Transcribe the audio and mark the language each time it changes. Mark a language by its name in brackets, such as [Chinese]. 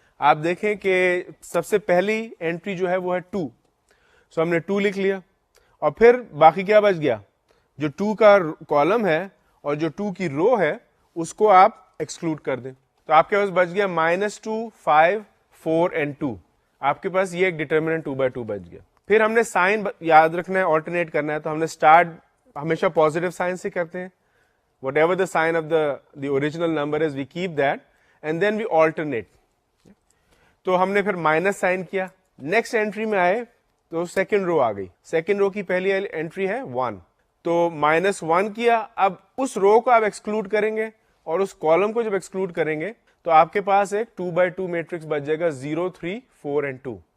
[Urdu] آپ دیکھیں کہ سب سے پہلی انٹری جو ہے وہ ہے 2, سو ہم نے 2 لکھ لیا, اور پھر باقی کیا بچ گیا, جو 2 کا کالم ہے اور جو 2 کی رو ہے اس کو آپ ایکسکلوڈ کر دیں. تو آپ کے پاس بچ گیا -2, 5, 4 اینڈ 2. آپ کے پاس یہ ایک ڈٹرمنٹ 2x2 بچ گیا. پھر ہم نے سائن یاد رکھنا ہے, آلٹرنیٹ کرنا ہے, تو ہم نے اسٹارٹ ہمیشہ پازیٹیو سائن سے کرتے ہیں. [English] Whatever the sign off the original number is we keep that and then we alternate. [Urdu] تو ہم نے پھر مائنس سائن کیا, نیکسٹ انٹری میں آئے تو سیکنڈ رو آ گئی. سیکنڈ رو کی پہلی انٹری ہے 1, تو -1 کیا. اب اس رو کو آپ ایکسکلوڈ کریں گے اور اس کالم کو جب ایکسکلوڈ کریں گے تو آپ کے پاس ایک 2x2 میٹرکس بچ جائے گا 0, 3, 4 اینڈ 2.